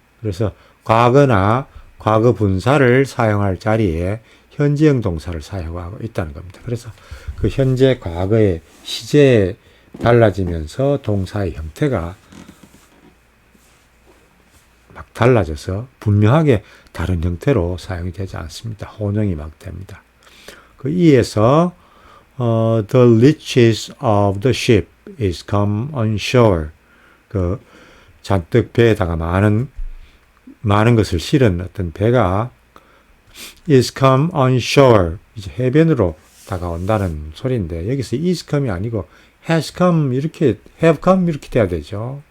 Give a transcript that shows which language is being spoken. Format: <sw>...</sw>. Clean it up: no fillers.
<ko>그래서 과거나 과거 분사를 사용할 자리에 현재형 동사를 사용하고 있다는 겁니다. 그래서 그 현재 과거의 시제에 달라지면서 동사의 형태가 막 달라져서 분명하게 다른 형태로 사용이 되지 않습니다. 혼용이 막 됩니다. 그 이에서</ko> <en>the riches of the ship is come on shore.</en> <ko>그 잔뜩 배에다가 많은 것을 실은 어떤 배가</ko> <en>is come on shore</en> <ko>이제 해변으로 다가온다는 소리인데 여기서 is come이 아니고 has come 이렇게 have come 이렇게 돼야 되죠.</ko>